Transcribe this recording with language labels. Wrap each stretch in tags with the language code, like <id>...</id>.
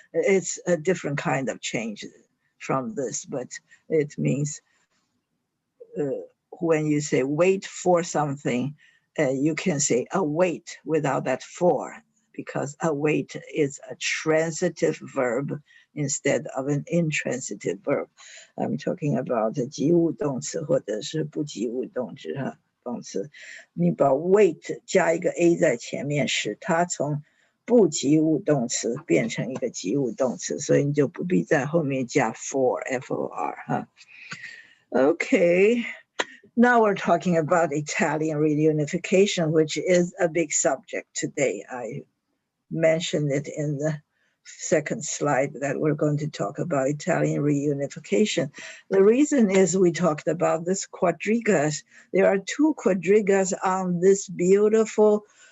<en>It's a different kind of change from this, but it means when you say wait for something, you can say await without that for, because await is a transitive verb instead of an intransitive verb. I'm talking about</en> <zh>及物动词或者是不及物动词动词。你把 wait 加一个 a 在前面，使它从不及物动词变成一个及物动词，所以你就不必在后面加 for, F-O-R.</zh> <en>Okay. Now we're talking about Italian reunification, which is a big subject today. I mentioned it in the second slide that we're going to talk about Italian reunification. The reason is we talked about this quadrigas. There are 2 quadrigas on this beautiful</en>